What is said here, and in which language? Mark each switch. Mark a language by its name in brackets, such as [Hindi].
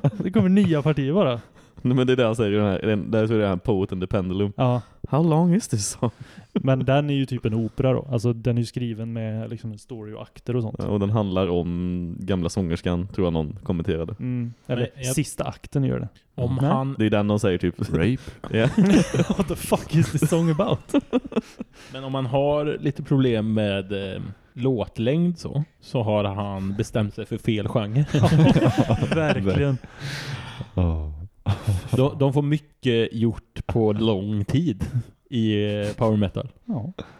[Swedish] Det kommer nya partier bara. Men det är det han säger. Det här, där så är det här Poet and the Pendulum. Ja. [English] How long is this song? [Swedish] Men den är ju typ en opera då. Alltså den är ju skriven med liksom en story och akter och sånt. Ja, och den handlar om gamla sångerskan, tror jag någon kommenterade. Mm. Eller jag... sista akten gör det. Om nej. Han... Det är den de säger typ... [English] Rape? Yeah. What the fuck is this song about? [Swedish] Men om man har lite problem med... låtlängd så har han bestämt sig för fel genre. Verkligen. De får mycket gjort på lång tid i power metal. Ja.